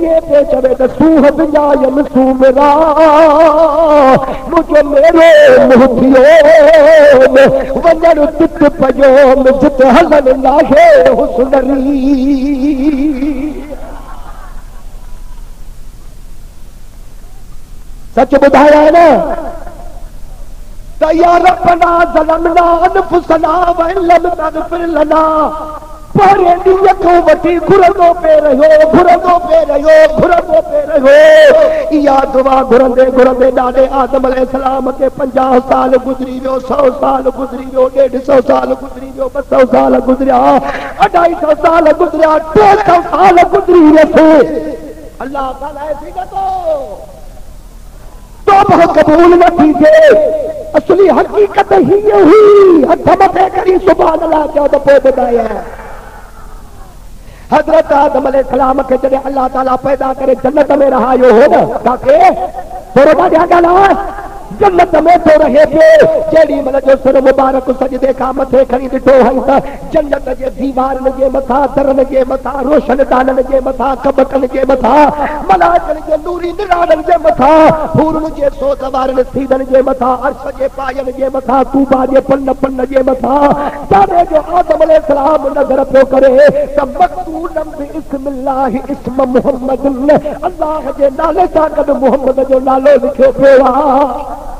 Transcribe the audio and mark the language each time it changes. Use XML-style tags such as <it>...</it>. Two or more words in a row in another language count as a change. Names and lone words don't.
<sd>ईअं पिए चवे त सूह विञायमि सूमिरा, मुंहिंजो मेरो मुंहुं थियो वञण तित पयो जिते हलनि नाहे हुस्नरी। सच बुधाया है ना,</sd> <ar>ت يا ربنا ظلمنا أنفسنا ولم تغفر لنا.</ar> <sd>परे ॾींहं खां वठी घुरंदो पे रहियो। इहा दुआ घुरंदे घुरंदे ॾाढे आदम अलैहिस्सलाम खे 50 साल गुज़री वियो, 100 साल गुज़री वियो, 150 साल गुज़री वियो, 200 साल गुज़रिया, 250 साल गुज़रिया, 300 साल गुज़री वियसि। अल्लाह ताला ऐसी तौबा कबूल न थी थे। असली हकीकत ही हुई, हथ मथे करी</sd> <ar>سبحان الله</ar> <sd>चओ त पोइ ॿुधाया। हज़रत आदम अलैहिस्सलाम खे जॾहिं अल्लाह ताला पैदा करे जन्नत में रहायो हो न, काके थोरो ॾाढा ॻाल्हि जन्नत में तो रहे पियो। जेड़ी महिल जो सिर मुबारक सजदे खां मथे खणी ॾिठो हई त जन्नत जे दीवारनि जे मथां, दरनि जे मथां, रोशनदाननि जे मथां, कबटनि जे मथां, मलाइकनि जे नूरी निराणनि जे मथां, हूरनि जे सोच वारनि सीधनि जे मथां, अर्श जे पायनि जे मथां, तूबा जे पन जे मथां, जाने जो आदम अलैहिस्सलाम नज़र पियो करे त</sd> <ar>مقتولاً بسم الله اسم محمد,</ar> <sd>अल्लाह जे नाले सां गॾु मुहम्मद जो नालो लिखियो पियो आहे।</sd>